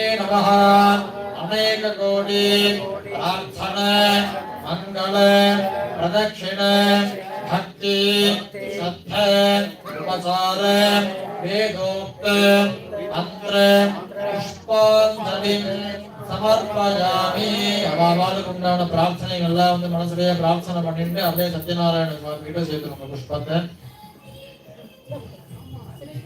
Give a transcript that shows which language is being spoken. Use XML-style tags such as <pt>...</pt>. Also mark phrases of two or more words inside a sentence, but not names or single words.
<sa>नमः अनेक कोटि प्रार्थना मंगल प्रदक्षिण भक्ति श्रद्धा उपचार वेदोक्त मंत्र पुष्पांजलि समर्पयामि</sa> <ta>அவாவாளுக்குண்டான பிரார்த்தனைகளெல்லாம் வந்து மனசுலயே பிரார்த்தனை பண்ணிட்டு அப்படியே சத்யநாராயண சுவாமி கிட்ட சேர்த்துங்க புஷ்பத்தை</ta>